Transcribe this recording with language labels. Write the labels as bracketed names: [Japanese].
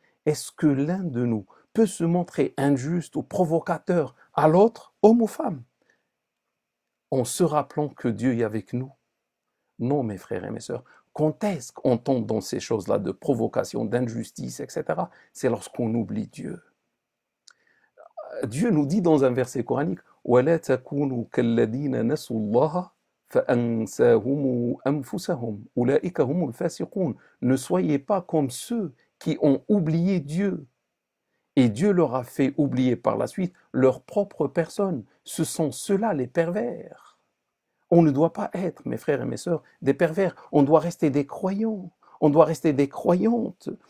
[French] Est-ce que l'un de nous peut se montrer injuste ou provocateur à l'autre, homme ou femme, en se rappelant que Dieu est avec nous? Non, mes frères et mes sœurs. Quand est-ce qu'on tombe dans ces choses-là de provocation, d'injustice, etc.? C'est lorsqu'on oublie Dieu. Dieu nous dit dans un verset coranique, [Arabic] وَلَا تَكُونُوا كَالَّذِينَ نَسُوا اللَّهَ فَأَنْسَاهُمْ أَنفُسَهُمْ أُولَئِكَ هُمُ الْفَاسِقُونَ. [French] Ne soyez pas comme ceux qui ont oublié Dieu. Et Dieu leur a fait oublier par la suite leur propre personne. Ce sont ceux-là les pervers. On ne doit pas être, mes frères et mes sœurs, des pervers. On doit rester des croyants. On doit rester des croyantes.